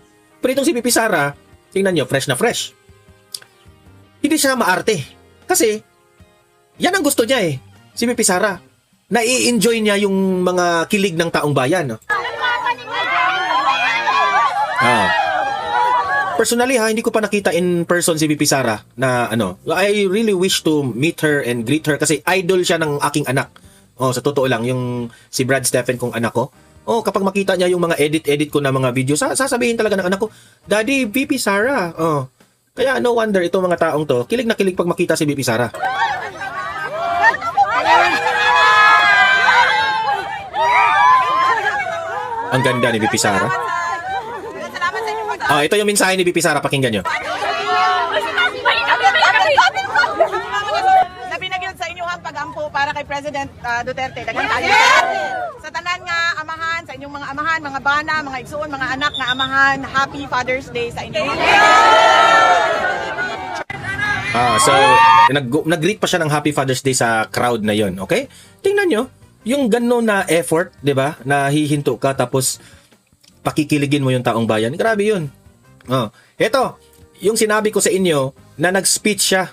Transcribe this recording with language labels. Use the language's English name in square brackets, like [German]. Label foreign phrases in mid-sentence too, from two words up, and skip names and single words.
[Filipino] Pero itong si VP Sara, tingnan nyo, fresh na fresh. Hindi siya maarte. Kasi, yan ang gusto niya eh. Si VP Sara, nai-enjoy niya yung mga kilig ng taong bayan. Personally hindi ko pa nakita [English] in person [Filipino] si VP Sara na ano. [English] I really wish to meet her and greet her [Filipino] kasi idol siya ng aking anak. Sa totoo lang, yung si Brad Stephen kong anak ko. Kapag makita niya yung mga edit ko na mga video, sasabihin talaga ng anak ko, Daddy, VP Sara. Kaya [English] no wonder [Filipino] itong mga taong to, kilig na kilig pag makita si VP Sara. Ang ganda ni VP Sara. Ito yung mensahe ni VP Sara, pakinggan nyo. [Cebuano] Labi na gyud sa inyong pagampo para kay President Duterte. Daghang tayo. Sa tanan nga amahan, sa inyong mga amahan, mga bana, mga igsuon, mga anak nga amahan, Happy Father's Day sa inyo. [Filipino] So, nag-greet pa siya ng Happy Father's Day sa crowd na yon, okay? Tingnan nyo, yung gano'n na effort, di ba? Na hihinto ka tapos pakikiligin mo yung taong bayan. Grabe yun. Ito, yung sinabi ko sa inyo na nag-speech siya.